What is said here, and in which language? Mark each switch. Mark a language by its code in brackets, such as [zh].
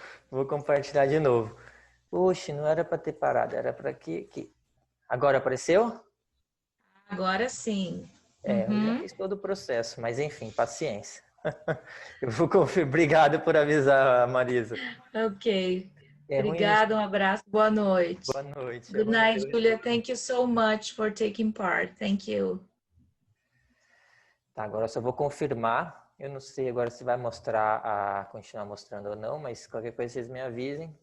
[pt] Vou compartilhar de novo. Oxe, não era para ter parado, era para aqui. Agora apareceu? Agora sim. Eu já fiz todo o processo, mas enfim, paciência. Eu vou conferir. Obrigado por avisar, Marisa. Ok. É Obrigada, um abraço, boa noite. Boa noite. [en] Good night, Julia. Thank you so much for taking part. Thank you. [pt] Tá, agora eu só vou confirmar. Eu não sei agora se vai continuar mostrando ou não, mas qualquer coisa vocês me avisem.